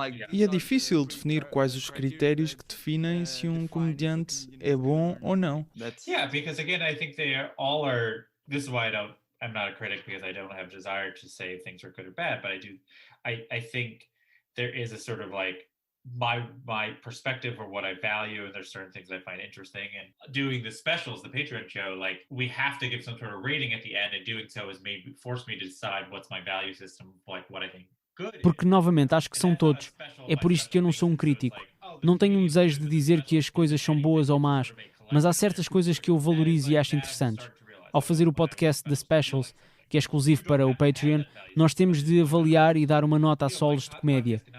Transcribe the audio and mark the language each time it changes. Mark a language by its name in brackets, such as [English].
[Portuguese] E é difícil definir quais os critérios que definem se um comediante é bom ou não. [English] Yeah, because again, I think they all are. This is why I'm not a critic, because I don't have desire to say things are good or bad, but I think there is a sort of like my perspective or what I value, and there's certain things I find interesting. And doing the specials, the Patreon show, like we have to give some sort of rating at the end, and doing so has forced me to decide what's my value system, like what I think good is. [Portuguese] Porque, novamente, acho que são todos. É por isto que eu não sou um crítico. Não tenho um desejo de dizer que as coisas são boas ou más, mas há certas coisas que eu valorizo e acho interessantes. Ao fazer o podcast The Specials, que é exclusivo para o Patreon, nós temos de avaliar e dar uma nota a solos de comédia.